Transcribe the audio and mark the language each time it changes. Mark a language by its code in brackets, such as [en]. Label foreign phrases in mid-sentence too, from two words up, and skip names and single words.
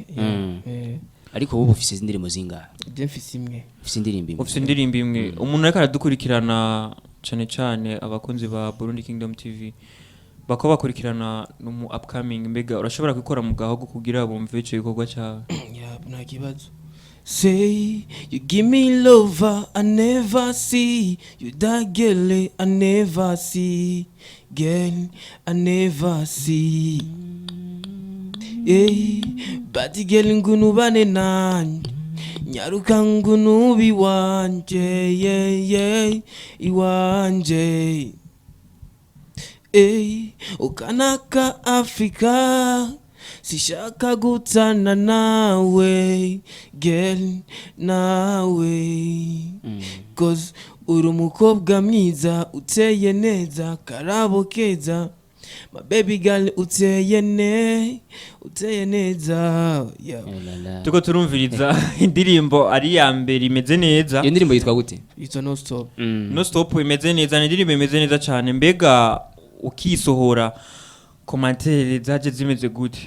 [rn] Ariko ubu ufise indirimbo zingahe? Mfise imwe. Ufise indirimbo imwe. Umuntu ariko aradukurikirana cyane abakunzi ba Burundi Kingdom TV bako bakurikirana no upcoming mbega urashobora gukora mu gahogo kugira bumve ico gikorwa cyawe. Nta kibazo. [en] Say you give me love I never see, you that girl I never see, girl I never see. [rn] Hey, bati girl ngunu bane nanje, nyaruka ngunu biwanje, yeah, iwanje. Hey, ukanaka Afrika, sishaka gutana nawe, girl nawe. Cause uri umukobwa mwiza uteye neza karabo keza, [en] my baby girl [rn] uteye neza. Tuko turumviriza indirimbo ari ya mbere imeze neza. Iyo ndirimbo yitwa gute? Yitwa No Stop. No Stop imeze neza, indirimbo imeze neza cyane. Mbega ukisohora commentaire zaje zimeze gute?